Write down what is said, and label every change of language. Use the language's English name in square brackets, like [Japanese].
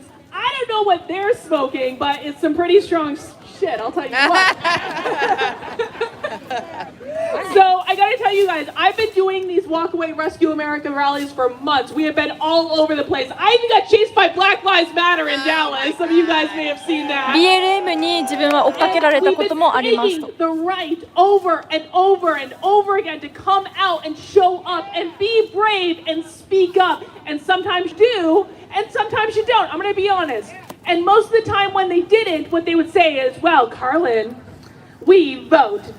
[English] I don't know what they're smoking, but it's some pretty strong shit, I'll tell you what. So I gotta tell you guys, I've been doing these Walkaway Rescue America rallies for months. We have been all over the place. I even got chased by Black Lives Matter in Dallas. Some of you guys may have seen that. [Japanese] BLM に自分は追っかけられたこともありますと。 [English] The right over and over and over again to come out and show up and be brave and speak up, and sometimes do, and sometimes you don't. I'm gonna be honest. And most of the time when they didn't, what they would say is, well, Karlin, we vote.